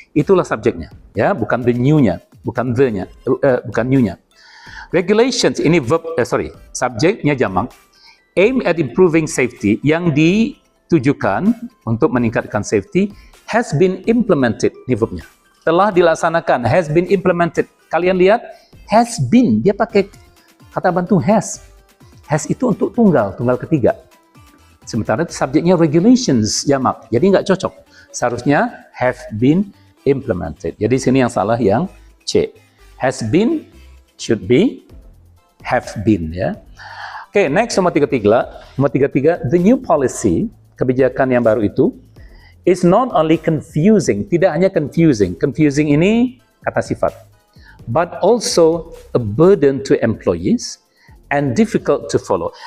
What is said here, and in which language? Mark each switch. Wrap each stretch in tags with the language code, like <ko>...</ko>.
<id>Itulah subjeknya, ya, bukan the new-nya, bukan the-nya, bukan new-nya. Regulations ini subjeknya jamak.</id> <en>Aim at improving safety,</en> <id>yang ditujukan untuk meningkatkan safety,</id> <en>has been implemented,</en> <id>ini verbnya. Telah dilaksanakan,</id> <en>has been implemented.</en> <id>Kalian lihat, has been, dia pakai kata bantu has. Has itu untuk tunggal ketiga. Sementara subjeknya regulations, jamak. Jadi nggak cocok. Seharusnya</id> <en>have been implemented.</en> <id>Jadi sini yang salah yang C.</id> <en>Has been, should be, have been ya.</en> <id>Oke, next nomor 33. Nomor 33,</id> <en>the new policy,</en> <id>kebijakan yang baru itu,</id> <en>is not only confusing,</en> <id>tidak hanya confusing. Confusing ini kata sifat.</id> <en>But also a burden to employees and difficult to follow.</en>